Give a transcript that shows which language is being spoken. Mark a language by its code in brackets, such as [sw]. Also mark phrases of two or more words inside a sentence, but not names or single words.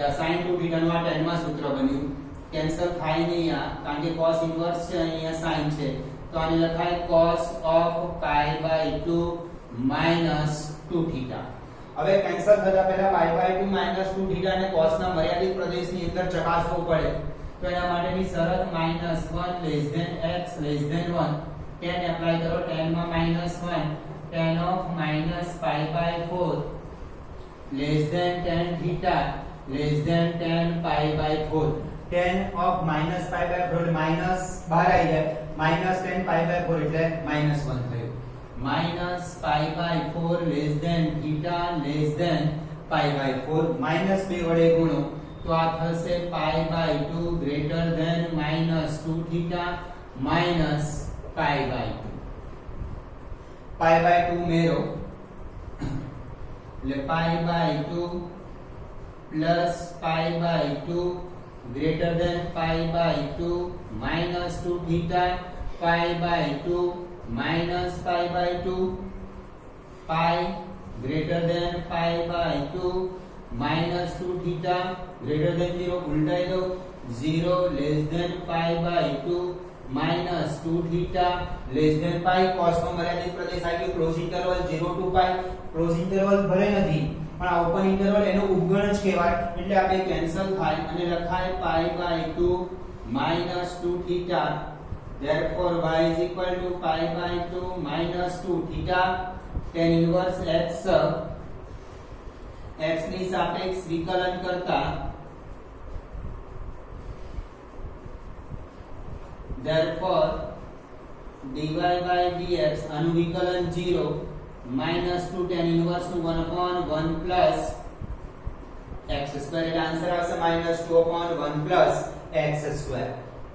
[en] sin 2 theta [gu] નું આ 10 માં સૂત્ર બન્યું, કેન્સલ થાય નહીં આ, કારણ કે [en] cos inverse [gu] છે અહીંયા sin છે, તો આને લખાય [en] cos of pi by 2 minus 2 theta. [gu] હવે કેન્સલ થતા પહેલા [en] pi by 2 minus 2 theta [gu] ને cos ના મર્યાદિત પ્રદેશની અંદર ચકાસવું પડે. તો એના માટેની શરત -1 [en] less than x less than 1. tan [gu] એપ્લાય કરો, [en] tan માં -1 tan of minus pi by 4 less than tan theta less than tan pi by 4. tan of minus pi by 4 [gu] એટલે માઈનસ બહાર આવી જાય, [en] minus tan pi by 4 [gu] એટલે -1 થયું. [en] minus pi by 4 less than theta less than pi by 4 -2 [gu] વડે ગુણો તો આ થશે [en] pi by 2 greater than -2 theta minus pi by 2. pi by 2 [gu] મેરો એટલે [en] pi by 2 plus pi by 2 greater than pi by 2 minus 2 theta pi by 2 minus pi by 2 pi greater than pi by 2 minus 2 theta greater than 0. [hi] उल्टाई दो, [en] 0 less than pi by 2 minus 2 theta less than pi. [gu] cos નો મર્યાદિત પ્રદેશ આવી ગયો, [en] close interval 0 to pi. close interval [gu] ભલે નથી પણ આ [en] open interval [gu] એનો ઉપગણ જ કહેવાય, એટલે આપણે કેન્સલ થાય અને લખાય [en] pi by 2 minus 2 theta. therefore y is equal to pi by 2 minus 2 theta tan inverse x. [gu] x ની સાપેક્ષ વિકલન કરતા [en] therefore dy by dx [gu] આનું વિકલન 0 [en] minus 2 tan inverse નું 1 upon 1 plus x square [gu] એટલે આન્સર આવશે [en] -2 upon 1 plus x square.